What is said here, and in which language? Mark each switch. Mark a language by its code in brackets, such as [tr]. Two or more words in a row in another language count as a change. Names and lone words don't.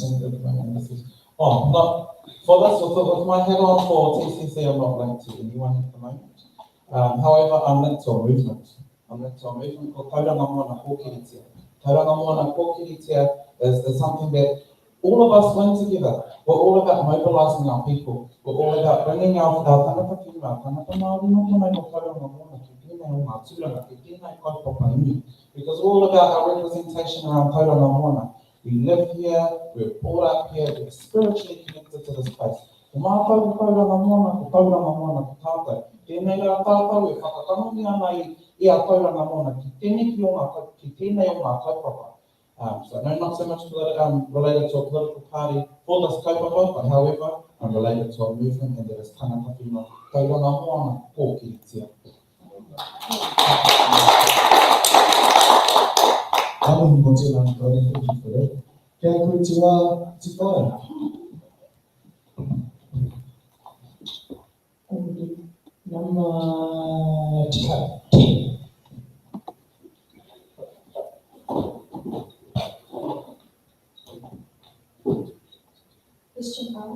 [en] Oh, not, for this, with my hat on for TCC, I'm not linked to anyone at the moment. However, I'm linked to a movement. I'm linked to a movement called Tauranga Moana Pōkiritia. Tauranga Moana Pōkiritia is something that all of us win together. We're all about mobilising our people. We're all about bringing our [mi] tangata whima, tangata Māori, no mai no Tauranga Moana, ki tēnei o ngā tūranga, ki tēnei kaupapa nui. [en] Because we're all about our representation around Tauranga Moana. We live here, we're brought up here, we're spiritually connected to this place. [mi] Ko mātou Tauranga Moana, ko Tauranga Moana, ko tātou. Tēnei rā tātou e whakatanoni ana i a Tauranga Moana, ki tēnei o ngā kaupapa. [en] So no, not so much related to a political party for this kaupapa, but however, I'm related to a movement, and that is [mi] tangata whima, [en] Tauranga Moana Pōkiritia. Thank you for that. [mi] Kia koe te wā te whae. [en] Number 10. Question R.